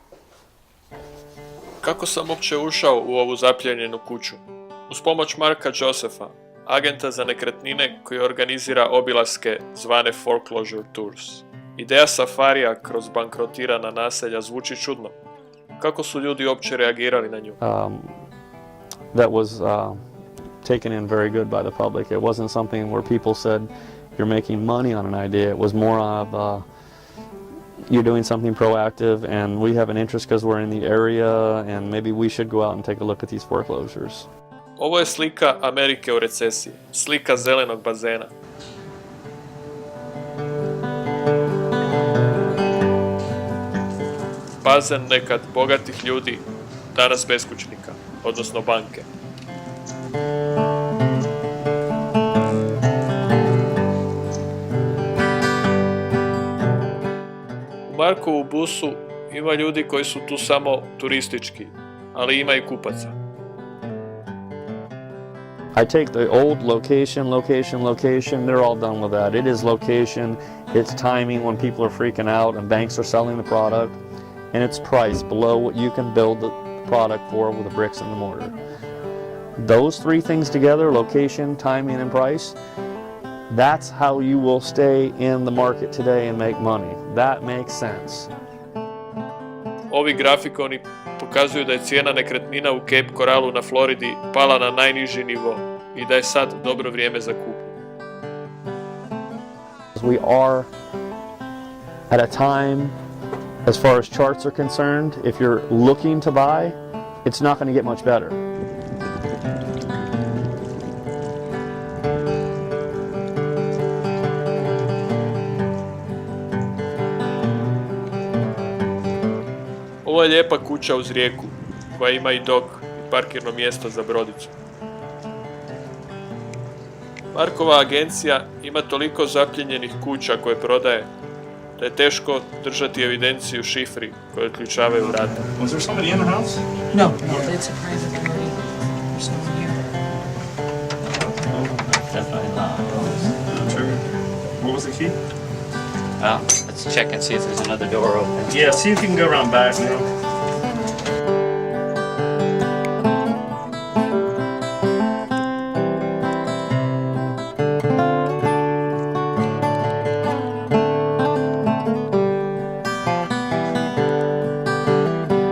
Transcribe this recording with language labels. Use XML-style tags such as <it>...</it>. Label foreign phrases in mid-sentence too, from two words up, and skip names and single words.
<hr>Kako sam uopće ušao u ovu zapljenjenu kuću? Uz pomoć Marka Josepha, agenta za nekretnine koji organizira obilaske zvane Foreclosure Tours. Ideja safarija kroz bankrotirana naselja zvuči čudno. Kako su ljudi uopće reagirali na nju?</hr> <en>That was taken in very good by the public. It wasn't something where people said you're making money on an idea. It was more of you're doing something proactive and we have an interest because we're in the area and maybe we should go out and take a look at these foreclosures.</en> <hr>Ovo je slika Amerike u recesiji, slika zelenog bazena. Bazen nekad bogatih ljudi, danas beskućnika, odnosno banke. U Markovu busu ima ljudi koji su tu samo turistički, ali ima i kupaca.</hr> <en>I take the old location, they're all done with that. It is location, it's timing when people are freaking out and banks are selling the product, and it's price below what you can build the product for with the bricks and the mortar. Those three things together, location, timing, and price, that's how you will stay in the market today and make money. That makes sense.</en> <hr>Ovi grafikoni pokazuju da je cijena nekretnina u Cape Coralu na Floridi pala na najniži nivo i da je sad dobro vrijeme za kupnju.</hr> <en>We are at a time, as far as charts are concerned, if you're looking to buy, it's not going to get much better.</en> <hr>Ovo je lijepa kuća uz rijeku, koja ima i dok i parkirno mjesto za brodicu. Markova agencija ima toliko zapljenjenih kuća koje prodaje, da je teško držati evidenciju šifri koje otključavaju vrata.</hr> <en>Was there somebody in the house? No, it's a private party. There's no one here. Definitely not. Sure. What was the key? Well, let's check and see if there's another door open. Yeah, see if you can go around back now. What's</en>